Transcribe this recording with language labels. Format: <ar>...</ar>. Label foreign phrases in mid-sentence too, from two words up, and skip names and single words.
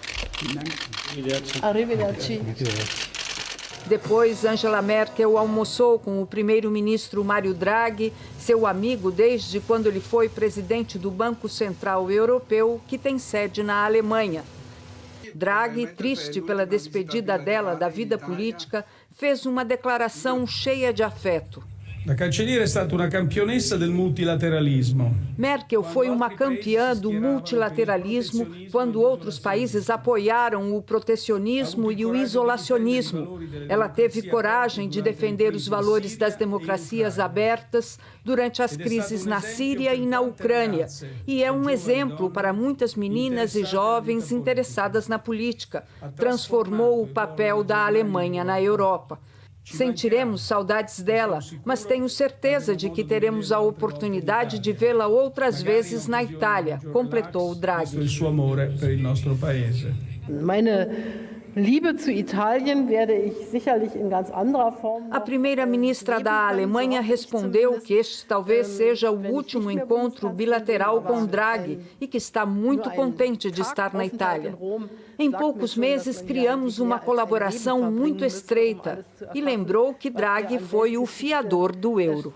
<pt>Depois, Angela Merkel almoçou com o primeiro-ministro Mário Draghi, seu amigo desde quando ele foi presidente do Banco Central Europeu, que tem sede na Alemanha. Draghi, triste pela despedida dela da vida política, fez uma declaração cheia de afeto.</pt> <it>La cancelliera è stata una campionessa del multilateralismo.</it> <pt>Merkel foi uma campeã do multilateralismo quando outros países apoiaram o protecionismo e o isolacionismo. Ela teve coragem de defender os valores das democracias abertas durante as crises na Síria e na Ucrânia. E é um exemplo para muitas meninas e jovens interessadas na política. Transformou o papel da Alemanha na Europa. Sentiremos saudades dela, mas tenho certeza de que teremos a oportunidade de vê-la outras vezes na Itália, completou Draghi.</pt> <it>Il suo amore per il nostro paese.</it> <de>Liebe zu Italien werde ich sicherlich in ganz anderer Form.</de> <pt>A primeira-ministra da Alemanha respondeu que este talvez seja o último encontro bilateral com Draghi e que está muito contente de estar na Itália. Em poucos meses, criamos uma colaboração muito estreita e lembrou que Draghi foi o fiador do euro.</pt>